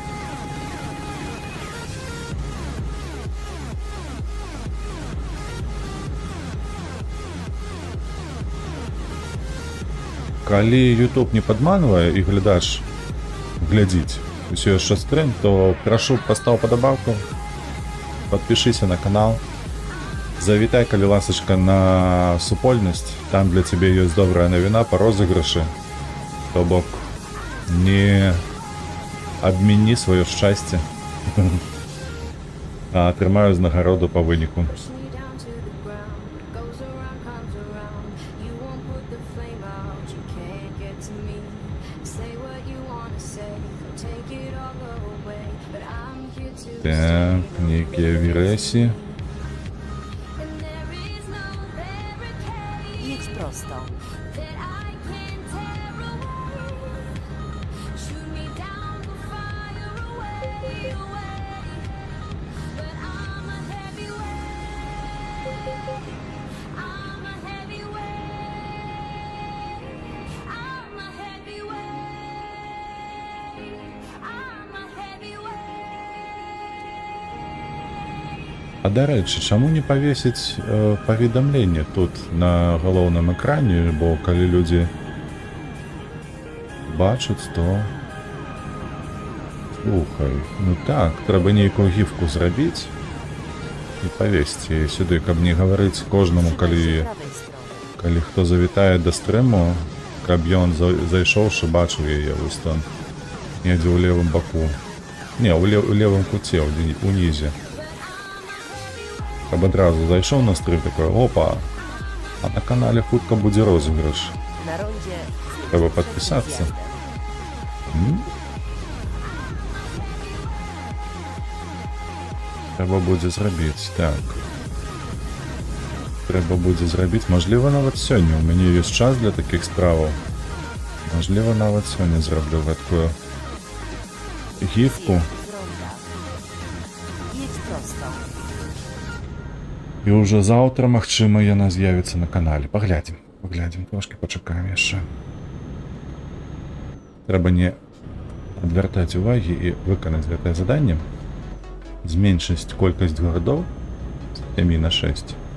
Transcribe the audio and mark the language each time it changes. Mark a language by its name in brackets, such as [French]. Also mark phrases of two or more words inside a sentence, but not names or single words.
[Belarusian] Калі YouTube не падманвае і глядач глядзіць усё яшчэ стрым, то прашу, пастаў падабаўку, падпішыся на канал. Завітай, калі ласачка, на супольнасць. Там для цябе ёсць добрая навіна па розыгрышы. То бок, не абмяні сваё шчасце. А атрымаю ўзнагароду па выніку. [English] Push me down to the ground. Goes around, comes around. You won't put the flame out. You can't get to me. Say what you wanna say. Or take it all away. But I'm here to [Belarusian] Так, [English] stay. [Belarusian] нейкія вірэсі. [English] And there is no barricade [Polish] Jedź prosto. [English] that I can tear away. Shoot me down, we'll fire away, away. But I'm a heavyweight. I'm a heavyweight. I'm a heavyweight. I'm a heavyweight. [Belarusian] А дарэчы, чаму не павесіць паведамленне тут на галоўным экране, бо калі людзі бачаць, то слухай, ну так, трэба нейкую гіфку зрабіць і павесці яе сюды, каб не гаварыць кожнаму, [Polish] Trzymaj się [Belarusian] калі [Polish] prawej strony. [Belarusian] калі хто завітае да стрыму, каб ён зайшоўшы бачыў яе вось там недзе ў левым баку, не, у левым куце, унізе. Каб адразу зайшоў на стрым, такой, опа, а на канале хутка будзе розыгрыш. [Polish] Na rondzie Trzeba zjedź podpisać. przed zjazdem. [Belarusian] Трэба будзе зрабіць, так. Трэба будзе зрабіць, мажліва, нават сёння. У мяне ёсць час для такіх справаў. Мажліва, нават сёння зраблю гэткую гіфку. [Polish] Zjedź z ronda. Jedź prosto. [Belarusian] І ўжо заўтра, магчыма, яна з'явіцца на канале. Паглядзім, трошкі пачакаем яшчэ. Трэба не адвяртаць увагі і выканаць гэтае заданне. Зменшыць колькасць гарадоў з 7 на 6.